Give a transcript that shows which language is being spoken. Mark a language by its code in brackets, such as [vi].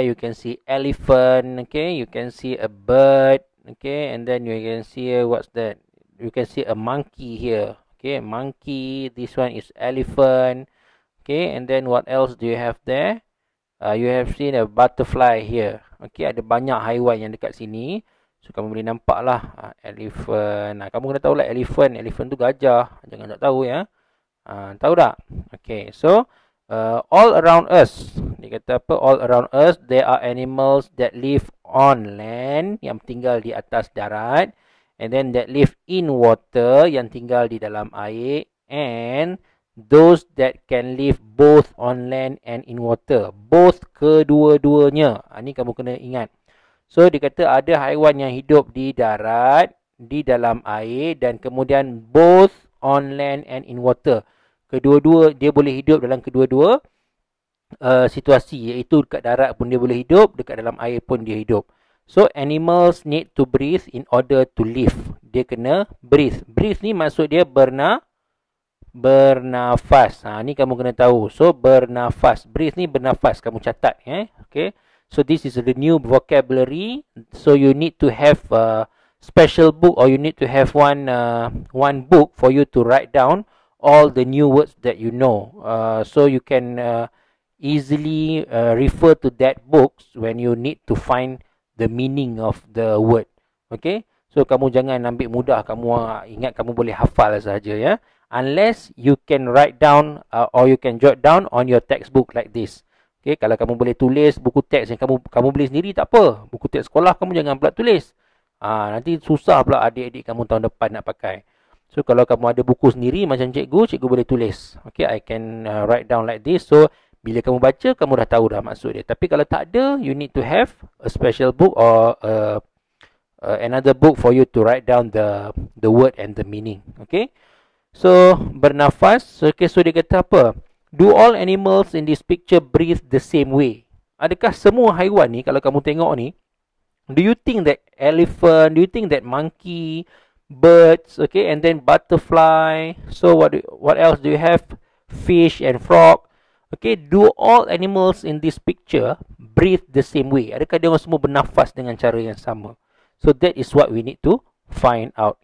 [en] You can see elephant, okay, you can see a bird, okay, and then you can see what's that? You can see a monkey here. Okay, monkey. This one is elephant. Okay, and then what else do you have there? You have seen a butterfly here. [ms] Okay, ada banyak haiwan yang dekat sini. So kamu boleh nampak lah elephant. Kamu kena tahu lah elephant. Elephant tu gajah. Jangan tak tahu ya. Tahu tak? [en] Okay, so all around us. [ms] Dia kata apa? [en] All around us, there are animals that live on land, [ms] yang tinggal di atas darat. [en] And then that live in water, [ms] yang tinggal di dalam air, [en] and those that can live both on land and in water, both [ms] kedua-duanya. Ni kamu kena ingat. So dia kata ada haiwan yang hidup di darat, di dalam air, dan kemudian [en] both on land and in water. [ms] Kedua-dua dia boleh hidup dalam kedua-dua situasi, iaitu dekat darat pun dia boleh hidup, dekat dalam air pun dia hidup. [en] So animals need to breathe in order to live. [ms] Dia kena breathe. Breathe ni maksud dia bernafas. Ni kamu kena tahu. So bernafas. Breathe ni bernafas. Kamu catat. Okay. [en] So this is the new vocabulary. So you need to have a special book, or you need to have one book for you to write down all the new words that you know. So you can easily refer to that book when you need to find the meaning of the word. [ms] Okay, so kamu jangan ambil mudah, kamu ingat kamu boleh hafal saja ya. [en] Unless you can write down or you can jot down on your textbook like this. [ms] Okay, kalau kamu boleh tulis buku teks yang kamu beli sendiri tak apa. Buku teks sekolah kamu jangan pula tulis. Nanti susah pula adik-adik kamu tahun depan nak pakai. So kalau kamu ada buku sendiri macam cikgu boleh tulis. [en] Okay, I can write down like this. [ms] So bila kamu baca, kamu dah tahu dah maksud dia. Tapi kalau tak ada, [en] you need to have a special book or another book for you to write down the word and the meaning. Okay. So, bernafas. Okay, [ms] so dia kata apa? [en] Do all animals in this picture breathe the same way? [ms] Adakah semua haiwan ni, kalau kamu tengok ni, [en] do you think that elephant, do you think that monkey, birds, okay, and then butterfly. So, what else do you have? Fish and frog. Okay, do all animals in this picture breathe the same way? [ms] Adakah dia orang semua bernafas dengan cara yang sama? [en] So that is what we need to find out.